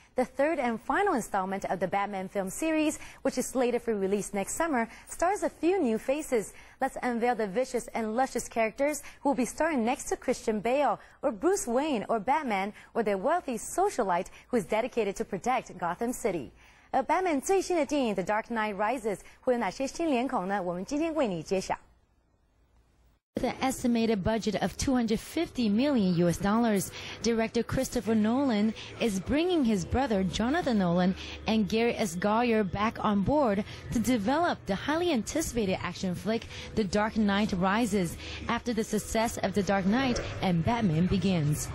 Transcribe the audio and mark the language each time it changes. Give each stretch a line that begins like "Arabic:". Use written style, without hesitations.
English: The third and final installment of the Batman film series, which is slated for release next summer, stars a few new faces. Let's unveil the vicious and luscious characters who will be starring next to Christian Bale, or Bruce Wayne, or Batman, or their wealthy socialite who is dedicated to protect Gotham City.
Chinese: Batman 最新的电影《The Dark Knight Rises》会有哪些新脸孔呢？我们今天为你揭晓。
English: With an estimated budget of $250 million, director Christopher Nolan is bringing his brother Jonathan Nolan and Gary S. Goyer back on board to develop the highly anticipated action flick The Dark Knight Rises after the success of The Dark Knight and Batman Begins.